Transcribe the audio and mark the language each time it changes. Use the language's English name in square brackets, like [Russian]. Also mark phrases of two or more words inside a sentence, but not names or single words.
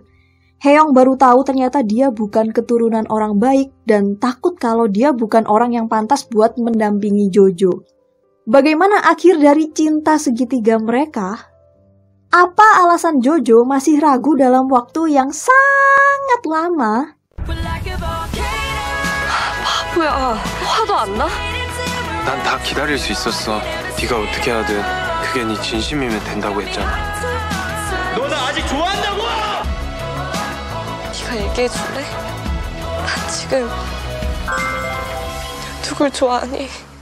[Indonesian] Haeyoung baru tahu ternyata dia bukan keturunan orang baik dan takut kalau dia bukan orang yang pantas buat mendampingi Jojo. Bagaimana akhir dari cinta segitiga mereka? Apa alasan Jojo masih ragu dalam waktu yang sangat lama? [Korean] 바보야, 화도 안 나? 난 다 기다릴 수 있었어. 네가 어떻게 하든 그게 네 진심이면 된다고 했잖아. 너 나 아직 좋아한다고! 네가 얘기해 줄래? 난 지금 누굴 좋아하니?